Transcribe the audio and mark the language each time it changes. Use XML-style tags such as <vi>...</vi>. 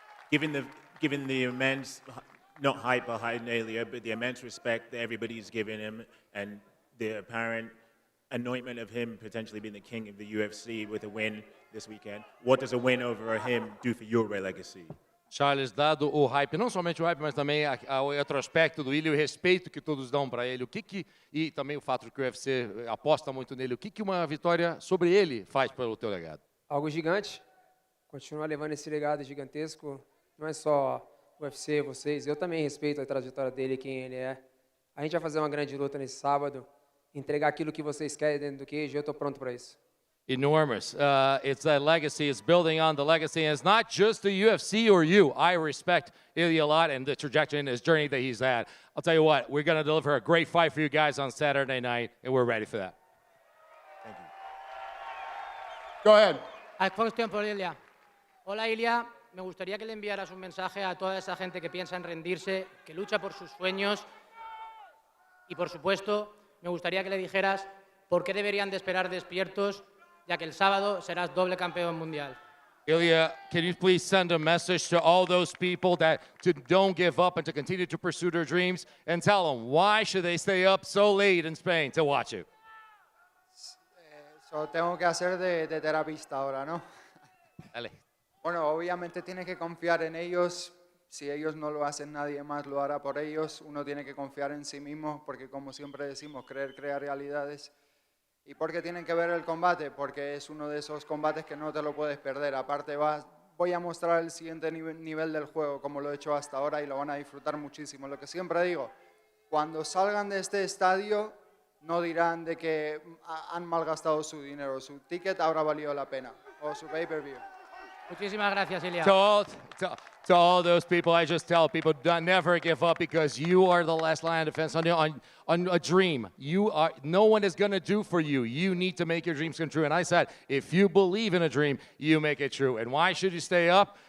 <en>Given the immense, not hype behind Ilia, but the immense respect that everybody's given him and the apparent anointment of him potentially being the king of the UFC with a win this weekend, what does a win over him do for your legacy?</en> <pt>Charles, dado o hype, não somente o hype, mas também o retrospecto do Ilia, o respeito que todos dão para ele, e também o fato de que o UFC aposta muito nele, o que uma vitória sobre ele faz pelo teu legado? Algo gigante. Continuar levando esse legado gigantesco, não é só o UFC, vocês, eu também respeito a trajetória dele, quem ele é. A gente vai fazer uma grande luta nesse sábado, entregar aquilo que vocês querem dentro do cage, eu estou pronto para isso.</pt> <en>Enormous. It's a legacy. It's building on the legacy. And it's not just the UFC or you. I respect Ilia a lot and the trajectory and his journey that he's had. I'll tell you what, we're going to deliver a great fight for you guys on Saturday night, and we're ready for that. Thank you. Go ahead. A question for Ilia. Hola, Ilia.</en> <es>Me gustaría que le enviaras un mensaje a toda esa gente que piensa en rendirse, que lucha por sus sueños. Y, por supuesto, me gustaría que le dijeras por qué deberían de esperar despiertos, ya que el sábado serás doble campeón mundial.</es> <en>Ilia, can you please send a message to all those people that don't give up and to continue to pursue their dreams, and tell them why should they stay up so late in Spain to watch it?</en> <es>So tengo que hacer de terapista ahora, ¿no? Dale. Bueno, obviamente tienes que confiar en ellos. Si ellos no lo hacen, nadie más lo hará por ellos. Uno tiene que confiar en sí mismo, porque como siempre decimos, creer crea realidades. ¿Y por qué tienen que ver el combate? Porque es uno de esos combates que no te lo puedes perder. Aparte, voy a mostrar el siguiente nivel del juego, como lo he hecho hasta ahora, y lo van a disfrutar muchísimo. Lo que siempre digo, cuando salgan de este estadio, no dirán de que han malgastado su dinero. Su ticket habrá valido la pena, o su pay-per-view. Muchísimas gracias, Ilia.</es> <en>To all those people, I just tell people, never give up, because you are the last line of defense on a dream. No one is going to do for you. You need to make your dreams come true. And I said, if you believe in a dream, you make it true. And why should you stay up?</en>